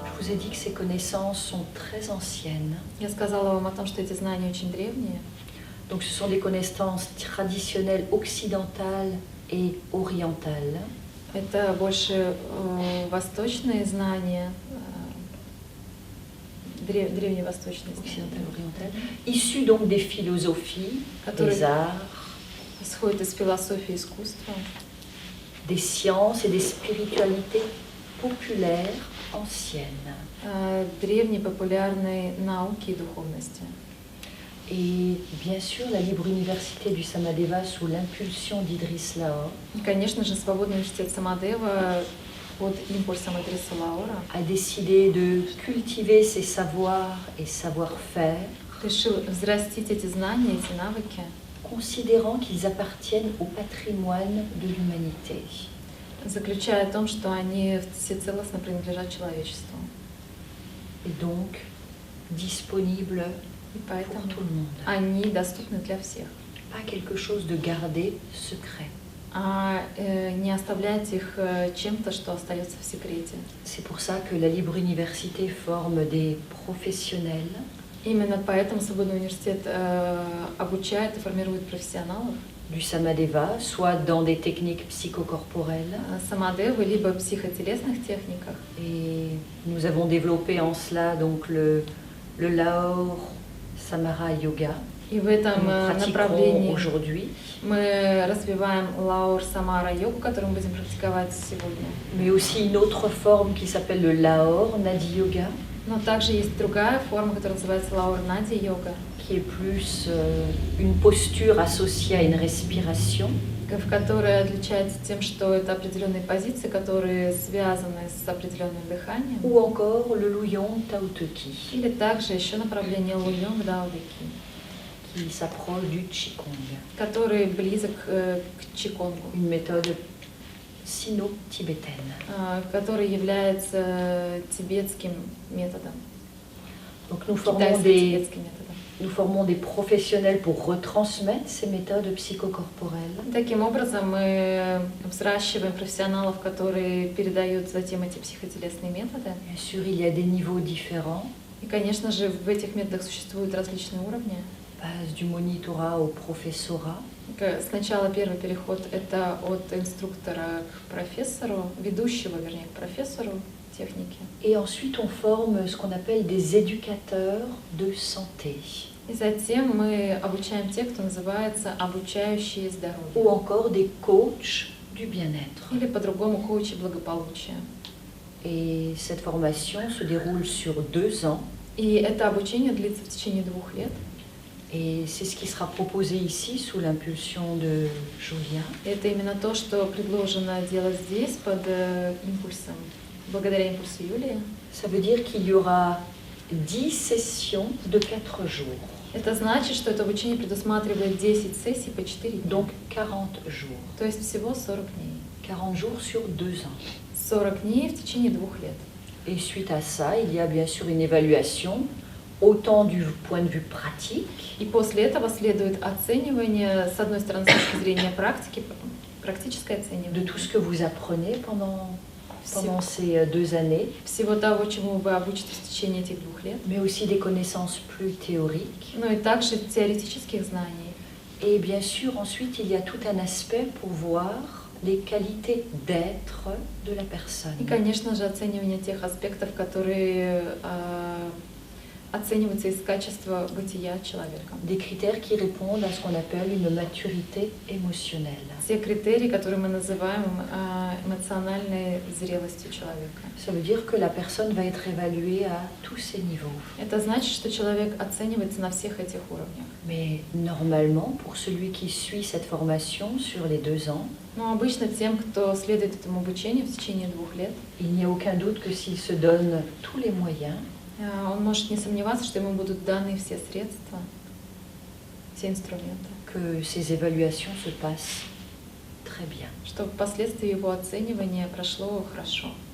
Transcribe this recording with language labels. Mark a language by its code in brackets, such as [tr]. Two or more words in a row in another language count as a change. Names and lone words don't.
[fr] ai dit que ces connaissances sont très anciennes. [ru] Я сказала вам о том, что эти знания очень древние. [fr] Donc ce sont des connaissances traditionnelles occidentales et orientales. [ru] Это больше восточные знания, древневосточные знания, [fr] Occidentales, issues donc des philosophies, des arts, [ru] исходят из философии искусства, [fr] des sciences et des spiritualités populaires anciennes. [ru] Древней популярной науки и духовности. [fr] Et bien sûr, la libre université du Samadeva sous l'impulsion d'Idriss Lahore [ru] И, конечно же, Свободный университет Самадева под импульсом Идриса Лаора [fr] a décidé de cultiver ses savoirs et savoir-faire, [ru] решил взрастить эти знания, эти навыки, [fr] considérant qu'ils appartiennent au patrimoine de l'humanité. [ru] заключая в том, что они всецелостно принадлежат человечеству. [fr] Et donc disponibles [ru] И [fr] pour [ru] поэтому [fr] tout le monde. [ru] они доступны для всех. [fr] Pas quelque chose de gardé secret. [ru] Не оставлять их чем-то, что остается в секрете. [fr] C'est pour ça que la libre université forme des professionnels [ru] Именно поэтому Свободный университет обучает и формирует профессионалов [fr] du Samadeva, soit dans des techniques psychocorporelles. [ru] самадевы, либо психотелесных техниках. [fr] Et nous avons développé en cela donc le Lahore Samara Yoga [ru] И в [fr] que [ru] этом [fr] nous pratiquons [ru] направлении [fr] aujourd'hui, [ru] мы развиваем Лаур Самара йогу, которую мы будем практиковать сегодня. [fr] mais aussi une autre forme qui s'appelle le Lahore Nadi Yoga, [ru] Но также есть другая форма, которая называется Лаур Нади йога, [fr] qui est plus une posture associée à une respiration, [ru] в которой отличается тем, что это определенные позиции, которые связаны с определенным дыханием. [fr] ou encore le Luyong Tao Te Chi, [ru] Или также еще направление Луйонг Даодеки, [fr] qui s'approche du Qigong, [ru] который близок к Чиконгу, [fr] une méthode sino-tibétaine. [ru] который является тибетским методом, [fr] Donc nous formons, [ru] китайско-тибетским методом. [fr] nous formons des professionnels pour retransmettre ces méthodes psychocorporelles. [ru] Таким образом, мы взращиваем профессионалов, которые передают затем эти психотелесные методы. [fr] Bien sûr, il y a des niveaux différents, [ru] И, конечно же, в этих методах существуют различные уровни. [fr] passe du monitorat au professorat. [ru] Сначала первый переход — это от инструктора к профессору, ведущего, вернее, к профессору техники. [fr] Et ensuite, on forme ce qu'on appelle des éducateurs de santé, [ru] И затем мы обучаем тех, кто называется обучающие [fr] ou [ru] здоровью, [fr] encore des coachs du bien-être. [ru] или по-другому коучи благополучия. [fr] Et cette formation se déroule sur 2 ans. [ru] И это обучение длится в течение 2 лет. [fr] Et c'est ce qui sera proposé ici sous l'impulsion de Julia. [ru] Это именно то, что предложено делать здесь под импульсом, благодаря импульсу Юлии. [fr] Ça veut dire qu'il y aura 10 sessions de 4 jours, [ru] Это значит, что это обучение предусматривает 10 сессий по 4 дня. [fr] donc 40 jours. [ru] То есть всего 40 дней. [fr] 40 jours sur 2 ans. [ru] 40 дней в течение 2 лет. [fr] Et suite à ça, il y a bien sûr une évaluation, autant du point de vue pratique, [ru] И после этого следует оценивание, с одной стороны, с точки зрения практики, практическое [fr] de [ru] оценивание [fr] tout ce que vous apprenez pendant [ru] всего, [fr] ces 2 années, [ru] всего того, чему вы обучитесь в течение этих 2 лет, [fr] mais aussi des connaissances plus théoriques. [ru] но и также теоретических знаний. [fr] Et bien sûr, ensuite, il y a tout un aspect pour voir les qualités d'être de la personne. [ru] И, конечно же, оценивание тех аспектов, которые оцениваются из качества бытия человека. [fr] Des critères qui répondent à ce qu'on appelle une maturité émotionnelle. [ru] Те критерии, которые мы называем эмоциональной зрелостью человека. [fr] Ça veut dire que la personne va être évaluée à tous ces niveaux. [ru] Это значит, что человек оценивается на всех этих уровнях. [fr] Mais normalement, pour celui qui suit cette formation sur les 2 ans, [ru] Но обычно тем, кто следует этому обучению в течение 2 лет, [fr] il n'y a aucun doute que s'il se donne tous les moyens, [ru] он может не сомневаться, что ему будут даны все средства, все инструменты, [fr] que ces évaluations se passent très bien. [ru] чтобы впоследствии его оценивание прошло хорошо.